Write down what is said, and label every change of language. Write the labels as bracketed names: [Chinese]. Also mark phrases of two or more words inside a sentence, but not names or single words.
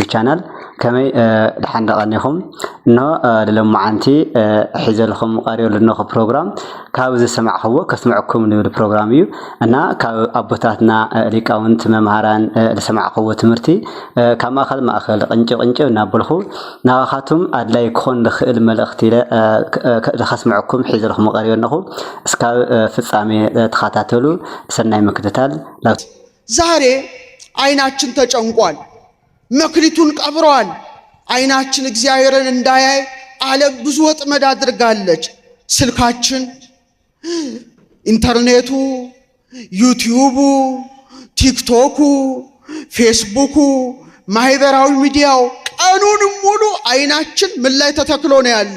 [Tigrinya] ቻናል ከመይ ድሓን ደቐኒኹም ኖ ለሎማዓንቲ ሒዘልኹም ቀሪቡ ለኖኹ ፕሮግራም ካብ ዝሰማዕኽዎ ከስምዐኩም ንብል ፕሮግራም እዩ እና ካብ ኣቦታትና ሊቃውንት መምሃራን ዝሰማዕኽዎ ትምህርቲ ካብ ማእኸል ቅንጭ እናበልኹ ናባኻቱም ኣድላይ ክኾን ዝኽእል መልእኽቲ ከስምዐኩም ሒዘልኹም ቀሪቡ ኣለኹ። እስካብ ፍጻሜ ተኸታተሉ። ሰናይ ምክትታል። [Amharic] ዛሬ አይናችን ተጨንቋል። መክሊቱን ቀብሯል። አይናችን እግዚአብሔርን እንዳያይ ዓለም ብዙ ወጥመድ አድርጋለች። ስልካችን፣ ኢንተርኔቱ፣ ዩቲዩቡ፣ ቲክቶኩ፣ ፌስቡኩ፣ ማህበራዊ ሚዲያው ቀኑን ሙሉ አይናችን ምን ላይ ተተክሎ ነው ያለው?